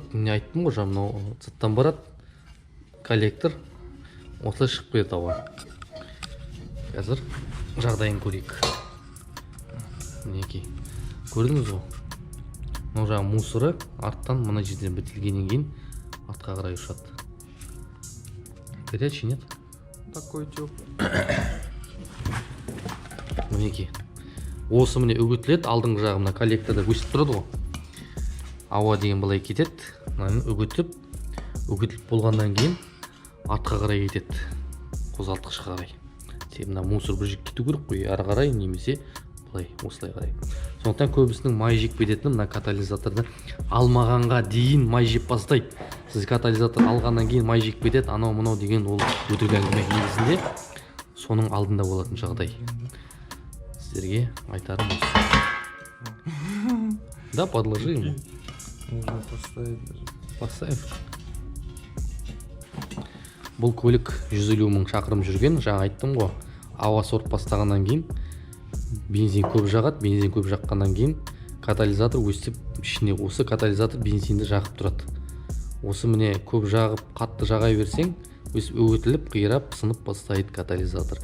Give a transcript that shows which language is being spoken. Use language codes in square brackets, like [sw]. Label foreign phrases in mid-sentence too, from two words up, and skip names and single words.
[kk] Мен айттым ғой, мынау цаттан барады. Коллектор осылай шығып кетеді ауа. Қазір жағдайын көрейік. Мінекей. Көрдіңіз ғой? Мынау жаңағы мусоры арттан мына жерден бітілгеннен кейін артқа қарай ұшады. [ru] Горячий, нет? Такой теплый. [kk] Мінекей. Осы міне үгітіледі, алдыңғы жағы мына коллекторда өсіп тұрады ғой. Ауа деген былай кетеді, мынаны үгітіліп болғаннан кейін артқа қарай кетеді, қозғалтқышқа қарай. Мына мусор бір жек кету керек қой, ары қарай немесе былай, осылай қарай. Сондықтан көбісінің май жеп кететіні мына катализаторды алмағанға дейін май жеп бастайды. Сіз катализатор алғаннан кейін май жеп кетеді, анау-мынау деген ол өтірік әңгіме. Негізінде соның алдында болатын жағдай. Сіздерге айтарым осы. [ru] Да, подложи ему. Можно поставить даже. Поставим. [kk] Бұл көлік 150 мың шақырым жүрген, жаңа айттым ғой. Ауа сорып бастағаннан кейін бензин көп жағады, бензин көп жаққаннан кейін катализатор өстіп ішіне осы катализатор бензинді жағып тұрады. Осы міне көп жағып, қатты жағай берсең, өсіп өгетіліп, қирап, сынып бастайды катализатор.